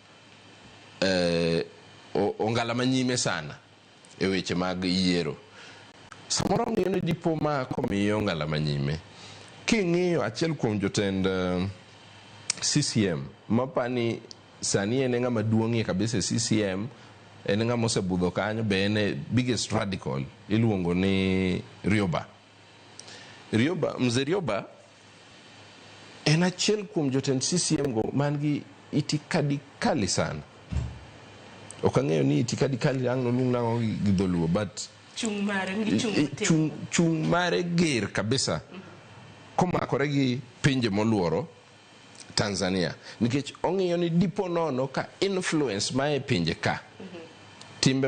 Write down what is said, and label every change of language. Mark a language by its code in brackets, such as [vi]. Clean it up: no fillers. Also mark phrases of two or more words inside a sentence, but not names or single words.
[luo] ongala manyime sana e weche mag yiero samoro ng'eyo ni dipo ma komiyo ngala manyime king'iyo achiel kuom jotend CCM mapani sani en ng'ama duong'ie kabisa CCM en ng'ama osebudho kanyo be en [en] biggest radical [luo] iluongo ni Mzee Rioba en achiel kuom jotend CCM go man gi [sw] itikadi kali [luo] sana ok ang'eyo ni [sw] itikadi kali [luo] ang' nolung' nang'o gi dholuo but chung mare ger kabisa komakore gi pinje moluoro Tanzania nikech ong'iyo ni dipo nono ka influence ma e pinje ka timbe